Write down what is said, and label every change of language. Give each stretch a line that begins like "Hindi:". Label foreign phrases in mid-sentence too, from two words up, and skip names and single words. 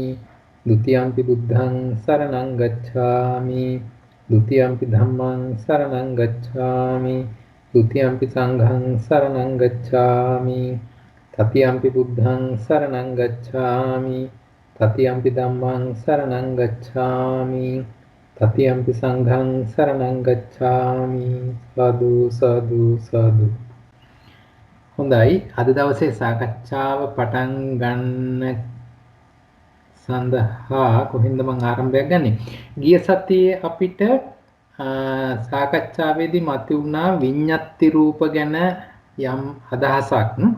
Pali: ဒ ුතියම්පි බුද්ධං සරණං ගච්ඡාමි ဒ ුතියම්පි ධම්මං සරණං ගච්ඡාමි ဒ ුතියම්පි සංඝං සරණං ගච්ඡාමි තතියම්පි බුද්ධං සරණං ගච්ඡාමි තතියම්පි ධම්මං සරණං ගච්ඡාමි තතියම්පි සංඝං සරණං ගච්ඡාමි. සාදු සාදු සාදු.
Sinhala: හොඳයි, අද දවසේ සාකච්ඡාව පටන් ගන්න සඳහා කොහෙන්ද මම ආරම්භයක් ගන්නෙ? ගිය සතියේ අපිට සාකච්ඡාවේදී මතුවුණා විඤ්ඤාති රූප ගැන යම් අදහසක්.